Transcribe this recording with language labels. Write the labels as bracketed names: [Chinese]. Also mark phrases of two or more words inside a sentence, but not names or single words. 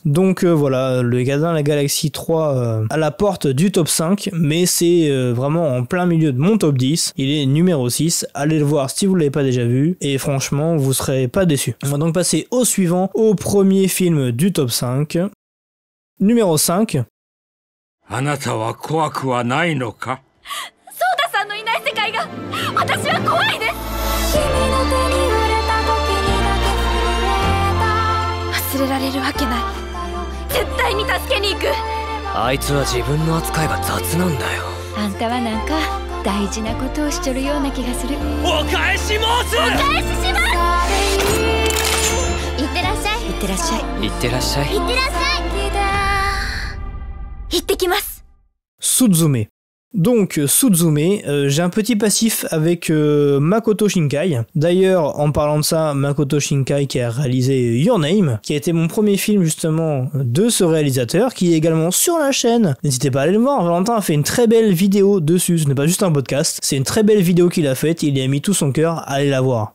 [French] Donc voilà, le Gardiens de la Galaxie 3 à la porte du top 5, mais c'est vraiment en plein milieu de mon top 10. Il est numéro 6, allez le voir si vous l'avez pas déjà vu et franchement vous serez pas déçus. On va donc passer au suivant, au premier film du top 5. Numéro 5. [Japanese] あなたは怖くはないのか? ソーダさんのいない世界が私は怖いです。君の手に触れた時にだけ震えた。忘れられるわけない。絶対に助けに行く。あいつは自分の扱いが雑なんだよ。あんたはなんか大事なことをしちょるような気がする。お返し申す。お返しします。いってらっしゃい。いってらっしゃい。いってらっしゃい。いってらっしゃい。行ってきます。 [French] Suzume. Donc Suzume, j'ai un petit passif avec Makoto Shinkai. D'ailleurs, en parlant de ça, Makoto Shinkai qui a réalisé Your Name, qui a été mon premier film justement de ce réalisateur, qui est également sur la chaîne. N'hésitez pas à aller le voir, Valentin a fait une très belle vidéo dessus, ce n'est pas juste un podcast, c'est une très belle vidéo qu'il a faite, il y a mis tout son cœur, allez la voir.